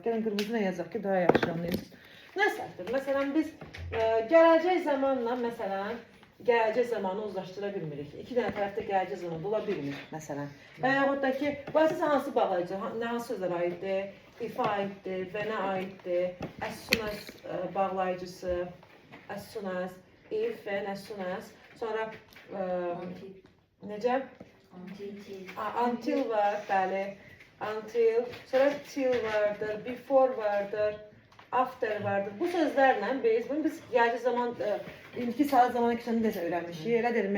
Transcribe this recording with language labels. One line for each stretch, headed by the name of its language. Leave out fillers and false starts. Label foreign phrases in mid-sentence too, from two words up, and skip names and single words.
Azerbaijani: Gəlin qırmızına yazaq ki, daha yaxşı anlayın. Nə səhvdir? Məsələn, biz gələcək zamanla, məsələn, gələcək zamanı uzlaşdıra bilmirik. İki dənə tərəfdə gələcək zamanı ola bilmir, məsələn. Və yaxud da ki, bu əsas hansı bağlayıcı, nə hansı sözlər aiddir? If aiddir və nə aiddir?
English: As soon as
Azerbaijani: bağlayıcısı,
English: as soon as,
Azerbaijani: if və
English: as soon as.
Azerbaijani: Sonra necə? Until var, bəli. Until, sonra till vardır, before vardır, after vardır. Bu sözlərlə biz gələcək zaman İndiki saat zaman keçəni də öyrənmişik, elədirmi?